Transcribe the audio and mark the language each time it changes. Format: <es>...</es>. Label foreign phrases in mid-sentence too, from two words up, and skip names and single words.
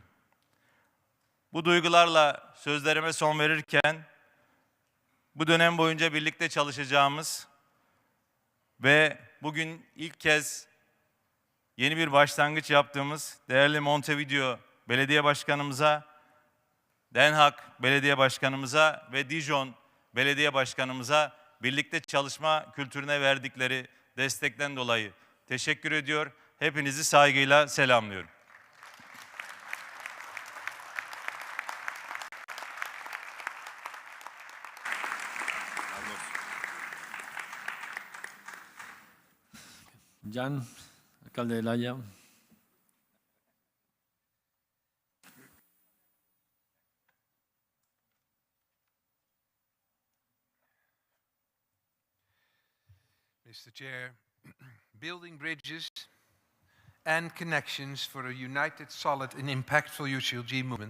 <tr>Bu duygularla sözlerime son verirken, bu dönem boyunca birlikte çalışacağımız ve bugün ilk kez yeni bir başlangıç yaptığımız değerli Montevideo Belediye Başkanımıza, Den Haag Belediye Başkanımıza ve Dijon Belediye Başkanımıza birlikte çalışma kültürüne verdikleri destekten dolayı teşekkür ediyor. Hepinizi saygıyla selamlıyorum.</tr> <es>Jan, alcalde de La Haya.</es> <en>Mr. Chair, building bridges and connections for a united, solid and impactful UCLG movement.</en>